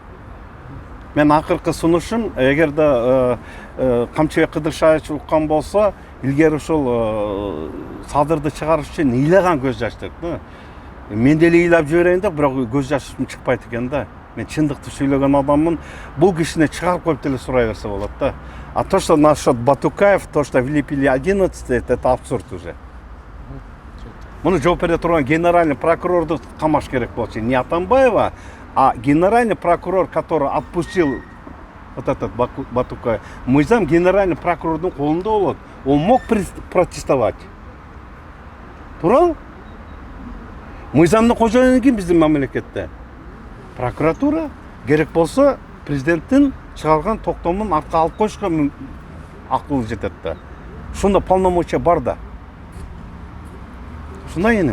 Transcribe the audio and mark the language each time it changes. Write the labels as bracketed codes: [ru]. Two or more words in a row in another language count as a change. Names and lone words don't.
[ky] Мен акыркы сунушум, эгерде Камчыбек Кыдыршаевич уккан болсо, илгери ушул Садырды чыгарыш үчүн ыйлаган көз жаш деп да. Мен деле ыйлап жиберейин деп, бирок көз жашым чыкпайт экен да. Мен чындыкты сүйлөгөн адаммын. Бул кишини чыгарып коюп деле сурай берсе болот да. [ru] А то, что насчет Батукаев, то, что влепили 11, это абсурд уже. [ky] Муну жооп бере турган [ru] генеральный прокурорду [ky] камаш керек болчу. [ru] Не Атамбаева, а генеральный прокурор, который отпустил вот этот Батукаев. [ky] Мыйзам [ru] генеральный прокурордун [ky] колунда болот. [ru] Он мог протестовать. [ky] Туурабы? Мыйзамдын кожоюну ким биздин мамлекетте? Прокуратура. Керек болсо президенттин чыгарган токтомун артка алып коюшка акылы жетет да. Ушунда полномочия бар да. Ушундай энем.